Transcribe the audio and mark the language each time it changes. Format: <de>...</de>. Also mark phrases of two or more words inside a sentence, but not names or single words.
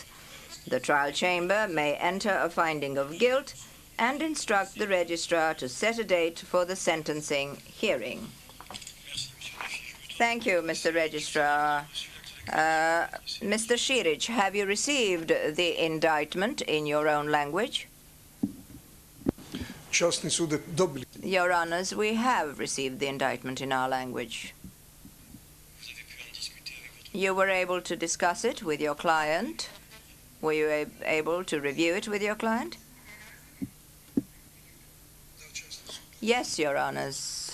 <en>The trial chamber may enter a finding of guilt and instruct the registrar to set a date for the sentencing hearing. Thank you, Mr. Registrar. Mr. Širić, have you received the indictment in your own language?</en> <sr>Časni sude, dobili.</sr> <en>Your Honors, we have received the indictment in our language. You were able to discuss it with your client? Were you able to review it with your client? Yes, Your Honors.</en>